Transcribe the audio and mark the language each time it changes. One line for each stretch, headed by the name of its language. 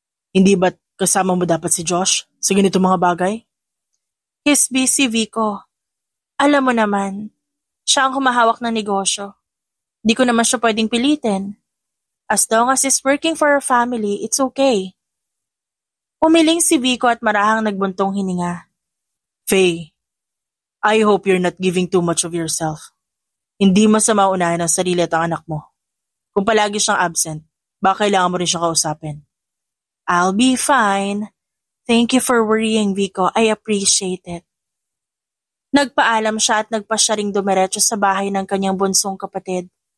Filipino: Hindi ba't kasama mo dapat si Josh sa ganito mga bagay?
English: He's busy,
Filipino: Vico. Alam mo naman, siya ang humahawak ng negosyo. Di ko naman siya pwedeng pilitin.
English: As long as he's working for our family, it's okay.
Filipino: Umiling si Vico at marahang nagbuntong hininga.
English: Faye, I hope you're not giving too much of yourself.
Filipino: Hindi masama unahin ang sarili at ang anak mo. Kung palagi siyang absent, baka kailangan mo rin siyang kausapin.
English: I'll be fine. Thank you for worrying, Vico. I appreciate it.
Filipino: Nagpaalam siya at nagpasya ring dumiretso sa bahay ng kanyang bunsong kapatid.